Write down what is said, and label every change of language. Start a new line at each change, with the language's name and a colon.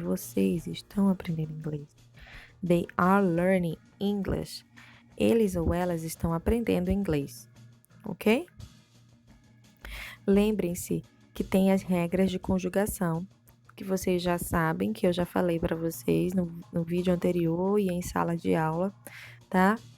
Portuguese: Vocês estão aprendendo inglês.
English: They are learning English.
Portuguese: Eles ou elas estão aprendendo inglês. Ok? Lembrem-se que tem as regras de conjugação, que vocês já sabem, que eu já falei para vocês no vídeo anterior e em sala de aula, tá?